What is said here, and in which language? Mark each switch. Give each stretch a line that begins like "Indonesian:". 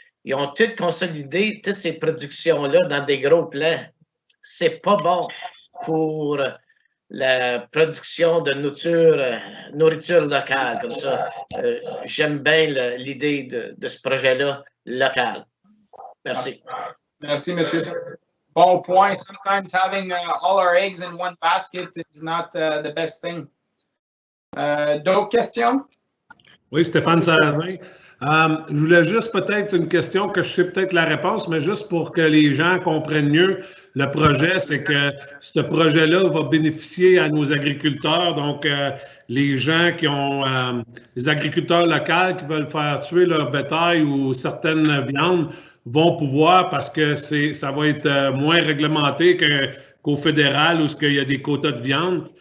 French: Ils ont toutes consolidé toutes ces productions-là dans des gros plans. C'est pas bon pour la production de nourriture locale comme ça. J'aime bien l'idée de ce projet-là local. Merci. Merci, monsieur. Bon point.
English: Sometimes having all our eggs in one basket is not the best thing.
French: D'autres questions? Oui, Stéphane Sarrazin. Je voulais juste peut-être une question que je sais peut-être la réponse, mais juste pour que les gens comprennent mieux le projet, c'est que ce projet-là va bénéficier à nos agriculteurs, donc les gens qui ont, les agriculteurs locaux qui veulent faire tuer leur bétail ou certaines viandes vont pouvoir parce que ça va être moins réglementé qu'au fédéral où il y a des quotas de viande.